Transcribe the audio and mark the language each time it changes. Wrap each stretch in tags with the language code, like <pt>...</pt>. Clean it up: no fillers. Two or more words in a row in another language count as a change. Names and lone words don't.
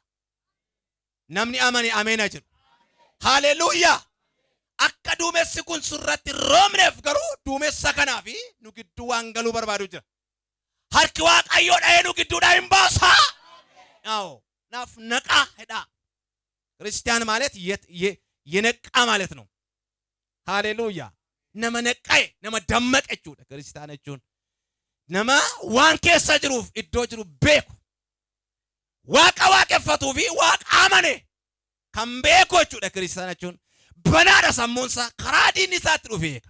<om>Namni amani ameena jiru. Haleluuyaa. Akka duumessi kun surratti roobneef garuu duumessa kanaaf nu gidduu waan galuu barbaadu jira. Harki Waaqayyoo dha'ee nu gidduudhaa hin baasaa. Naaf naqaa jedhaa.</om> <am>ክርስቲያን ማለት የነቃ ማለት ነው።</am> <om>ሃሌሉያ nama naqae nama dammaqe jechuudha Kiristaana jechuun nama waan keessa jiruuf iddoo jiru beeku waaqa waaqeffatuu fi waaqa amane kan beeku jechuudha Kiristaana jechuun banaadha sammuunsaa karaa diinni isaatti dhufeeka.</om>